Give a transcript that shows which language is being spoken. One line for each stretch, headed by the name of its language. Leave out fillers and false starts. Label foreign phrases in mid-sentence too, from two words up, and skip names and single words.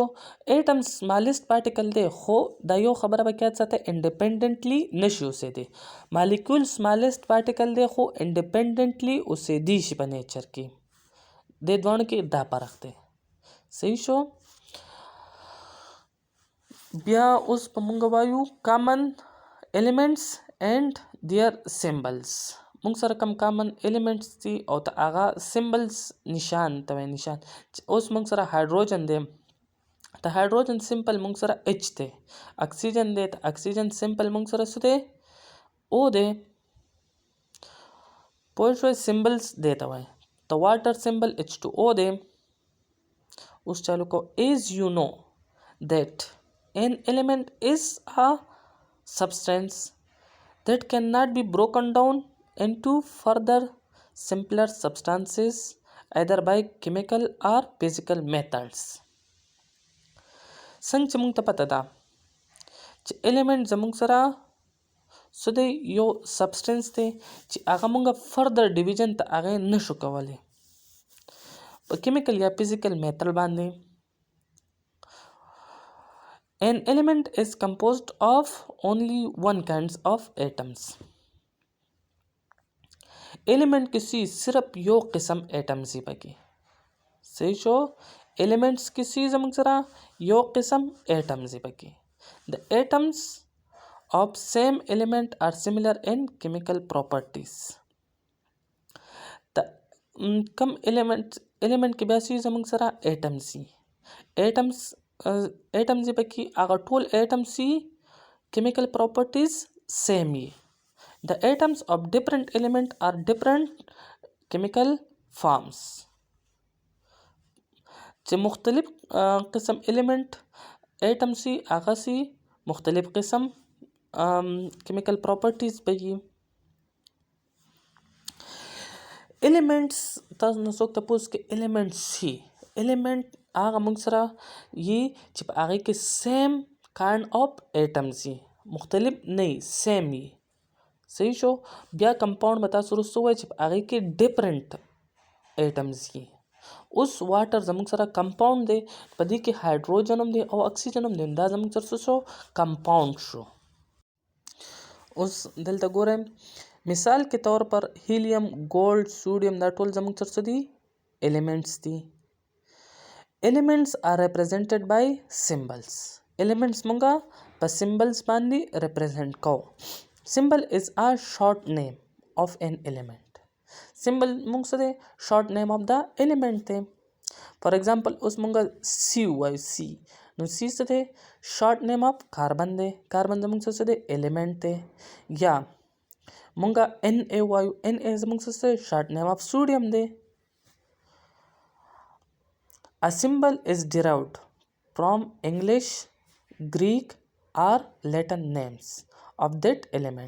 Pashto: ایټم
English: smallest particle
Pashto: دی خو دا یو خبره به یاد ساته انډیپینډنټلی نشي اوسېدی. مالیکیول
English: smallest particle
Pashto: دی خو انډیپینډنټلی اوسېدی شي په نیچر کې. دې دواړو کې دا فرق دی. صحیح شو؟ بیا اوس په مونږ وایو
English: common elements and their symbols.
Pashto: مونږ سره کم
English: common elements
Pashto: دي او د هغه سیمبلز نشان ته وایي نشان. اوس مونږ سره هایدروجن دی، د
English: hydrogen symbol
Pashto: مونږ سره اچ دی. اکسیجن دی، د
English: oxygen symbol
Pashto: مونږ سره څه دی؟ او دی. پوه شوئ؟ سیمبلز دی ته وایي. د
English: water symbol
Pashto: H2O دی. اوس چالو کو.
English: as you know that an element is a substance that cannot be broken down into further simpler substances either by chemical or physical methods.
Pashto: څنګه چې موږ ته پته ده چې element زموږ سره څه دی؟ یو سبسټنس دی چې هغه موږ
English: further division
Pashto: ته هغه نشو کولی په کیمیکل یا فزیکل میتھڈ باندې.
English: An element is composed of only one kinds of atoms.
Pashto: element کسی صرف یو قسم atoms دی پکې. صحیح شو؟ elements کسی زموږ سره یو قسم atoms دی پکې.
English: The atoms of same element are similar in chemical properties.
Pashto: کم element کې بیا څه زموږ سره atoms دي. atoms دی پکې هغه ټول atoms دي
English: chemical properties
Pashto: same وي.
English: The atoms of different element are different chemical forms.
Pashto: چې مختلف قسم element atoms دي هغه سي مختلف قسم
English: chemical properties
Pashto: به وي. elements تاسو نه څوک تپوس کې elements شي. element هغه موږ سره یي چې په هغې کې
English: same kind of atoms
Pashto: وي، مختلف نه وي، سیم وي. صحیح شو؟ بیا کمپاؤنډ به تاسو وروسته ووایئ چې په هغې کې
English: different atoms
Pashto: وي. اوس واټر زموږ سره کمپاؤنډ دی، په دې کې هایدروجن هم دی او اکسیجن هم دی، دا زموږ سره څه شو؟ کمپاؤنډ شو. اوس دلته ګورئ
Urdu: مثال کے طور پر
Pashto: هیلیم، ګولډ، سوډیم دا ټول زموږ سره څه دي؟ ایلیمنټس دي.
English: Elements are represented by symbols.
Pashto: Elements مونږه په symbols باندې represent کوو.
English: Symbol is a short name of an element.
Pashto: Symbol مونږ څه دی؟
English: short name of the element دی. For example
Pashto: اوس مونږه C وایو. C نو C څه دی؟
English: short name of carbon
Pashto: دی. carbon زموږ څه دی؟ element دی. یا مونږه Na وایو. Na زموږ څه دی؟
English: short name of sodium
Pashto: دی.
English: A symbol is derived from English, Greek or Latin names of that element.